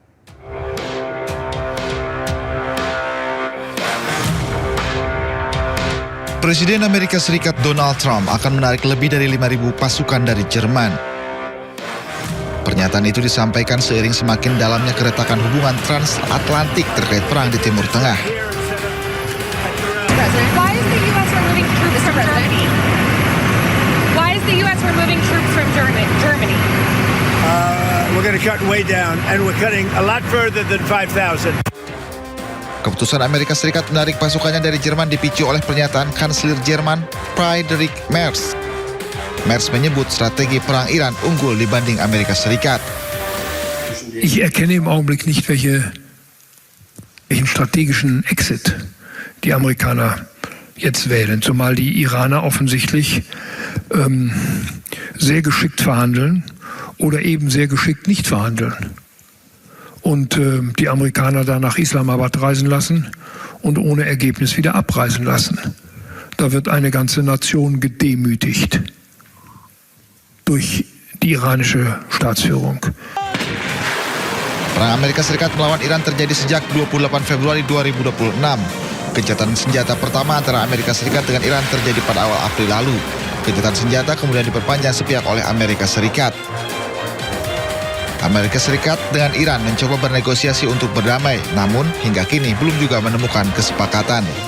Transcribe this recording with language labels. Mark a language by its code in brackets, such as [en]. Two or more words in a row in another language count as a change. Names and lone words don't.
[id] Presiden Amerika Serikat Donald Trump akan menarik lebih dari 5.000 pasukan dari Jerman. Pernyataan itu disampaikan seiring semakin dalamnya keretakan hubungan transatlantik terkait perang di Timur Tengah. [en] Why is the U.S. removing troops from Germany? Why is the U.S. removing troops from Germany? We're going to cut way down, and we're cutting a lot further than 5,000. [id] Keputusan Amerika Serikat menarik pasukannya dari Jerman dipicu oleh pernyataan Kanselir Jerman Friedrich Merz. Merz menyebut strategi perang Iran unggul dibanding Amerika Serikat. [de] Ich erkenne im Augenblick nicht, welchen strategischen Exit die Amerikaner jetzt wählen, zumal die Iraner offensichtlich sehr geschickt verhandeln oder eben sehr geschickt nicht verhandeln. Und die Amerikaner dann nach Islamabad reisen lassen und ohne Ergebnis wieder abreisen lassen. Da wird eine ganze Nation gedemütigt durch die iranische Staatsführung. [id] Perang Amerika Serikat melawan Iran terjadi sejak 28 Februari 2026. Gencatan senjata pertama antara Amerika Serikat dengan Iran terjadi pada awal April lalu. Gencatan senjata kemudian diperpanjang sepihak oleh Amerika Serikat. Amerika Serikat dengan Iran mencoba bernegosiasi untuk berdamai, namun hingga kini belum juga menemukan kesepakatan.